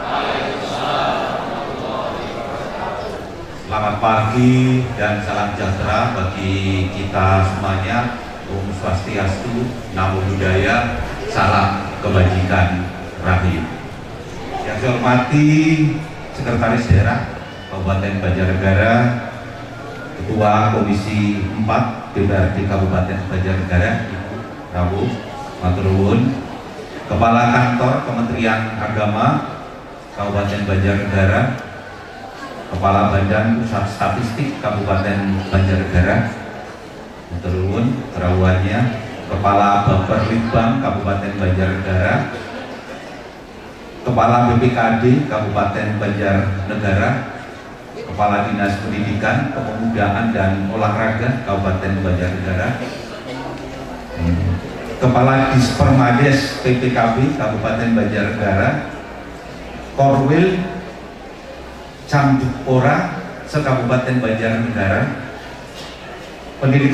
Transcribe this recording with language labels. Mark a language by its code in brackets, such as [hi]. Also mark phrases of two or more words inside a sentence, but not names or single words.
[id] Selamat pagi dan salam sejahtera bagi kita semuanya. Om Swastiastu, Namo Buddhaya, salam kebajikan rahayu. Yang saya hormati Sekretaris Daerah Kabupaten Banjarnegara, Ketua Komisi 4 DPRD Kabupaten Banjarnegara, Ibu Rawuh [jv] Matur nuwun, [id] Kepala Kantor Kementerian Agama Kabupaten Banjarnegara, Kepala Badan Pusat Statistik Kabupaten Banjarnegara, [jv] matur nuwun rawuhannya, [id] Kepala Bapperlitbang Kabupaten Banjarnegara, Kepala BPKD Kabupaten Banjarnegara, Kepala Dinas Pendidikan, Kepemudaan dan Olahraga Kabupaten Banjarnegara, Kepala Dispermades PPKB Kabupaten Banjarnegara, Korwil Cambukpora se-Kabupaten Banjarnegara, pendidik